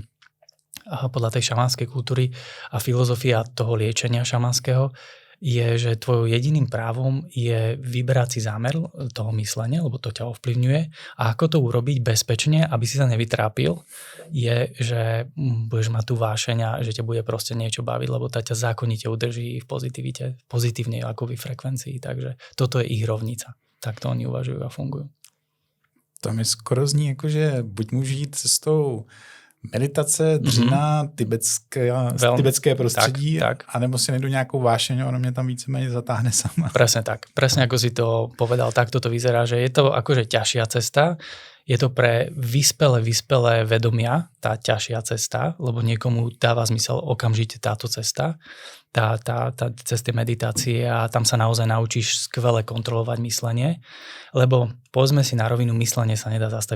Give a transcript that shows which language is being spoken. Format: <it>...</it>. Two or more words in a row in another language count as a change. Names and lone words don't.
<sk>podľa tej šamanskej kultúry a filozofia toho liečenia šamanského je, že tvojou jediným právom je vyberať si zámer toho myslenia, lebo to ťa ovplyvňuje a ako to urobiť bezpečne, aby si sa nevytrápil, je, že budeš mať tú vášeň a že ťa bude proste niečo baviť, lebo tá ťa zákonite udrží v pozitívnej akoby frekvencii, takže toto je ich rovnica. Tak to oni uvažujú a fungujú.</sk> <cs>To mi skoro zní jako, že buď můžu jít cestou Meditace, dřina, tibetské prostředí, tak. anebo si najdu nejakú vášeň, ono mňa tam vícemenej zatáhne sama.</cs> <sk>Presne tak. Presne ako si to povedal, tak toto vyzerá, že je to akože ťažšia cesta. Je to pre vyspelé vedomia tá ťažšia cesta, lebo niekomu dáva zmysel okamžite táto cesta, tá cesta meditácie a tam sa naozaj naučíš skvele kontrolovať myslenie, lebo povedzme si na rovinu, myslenie sa nedá zastaviť.</sk>